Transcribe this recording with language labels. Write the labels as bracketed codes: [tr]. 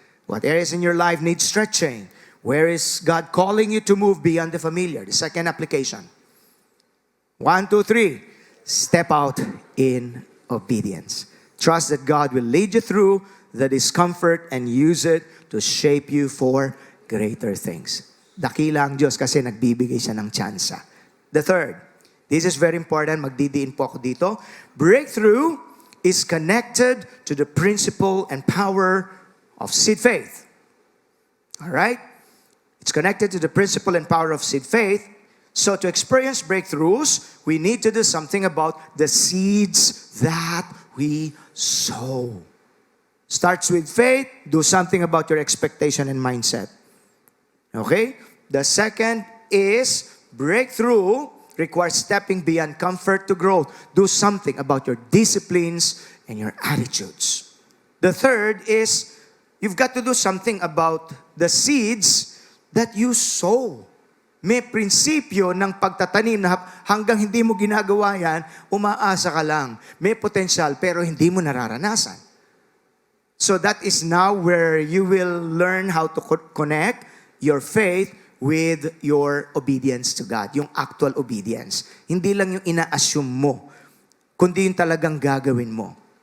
[en] What areas in your life need stretching? Where is God calling you to move beyond the familiar? The second application. 1, 2, 3. Step out in obedience. Trust that God will lead you through the discomfort and use it to shape you for greater things. [tl] Dakila ang Diyos kasi nagbibigay siya ng tsansa. [en] The third. This is very important. [tl] Magdidiin po ako dito. [en] Breakthrough is connected to the principle and power of seed faith. All right? It's connected to the principle and power of seed faith. So to experience breakthroughs, we need to do something about the seeds that we sow. Starts with faith, do something about your expectation and mindset. Okay? The second is breakthrough requires stepping beyond comfort to growth. Do something about your disciplines and your attitudes. The third is you've got to do something about the seeds that you sow. [tl] May prinsipyo ng pagtatanim na hanggang hindi mo ginagawa yan, umaasa ka lang. May potensyal pero hindi mo nararanasan. [en] So that is now where you will learn how to connect your faith with your obedience to God. [tl] Yung actual obedience. Hindi lang yung ina-assume mo, kundi yung talagang gagawin mo.